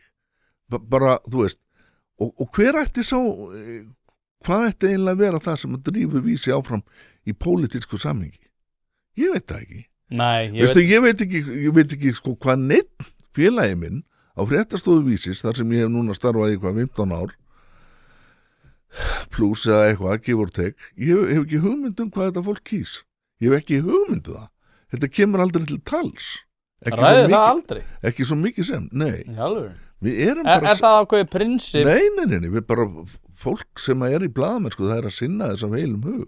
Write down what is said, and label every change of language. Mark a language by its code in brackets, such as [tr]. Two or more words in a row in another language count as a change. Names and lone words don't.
[is] Bara, þú veist, og hver ætti sá, hvað ætti eiginlega að vera það sem að drífu Vísi áfram í pólitísku samhengi? Ég veit það ekki. Nei, ég veit ekki sko hvað neitt félagi minn á fréttastofu Vísis, þar sem ég hef núna starfað í 15 ár pluss eða eitthvað, [en] give or take, [is] ég hef ekki hugmynd hvað þetta fólk kýs. Ég hef ekki hugmynd það. Þetta kemur aldrei til tals. Ræði það aldrei? Ekki svo mikið sem, nei. Í alvöru? Við erum bara... Er það ákveðið prinsip? Nei, við bara, fólk sem er í blaðamennsku, það er að sinna þess af heilum hug.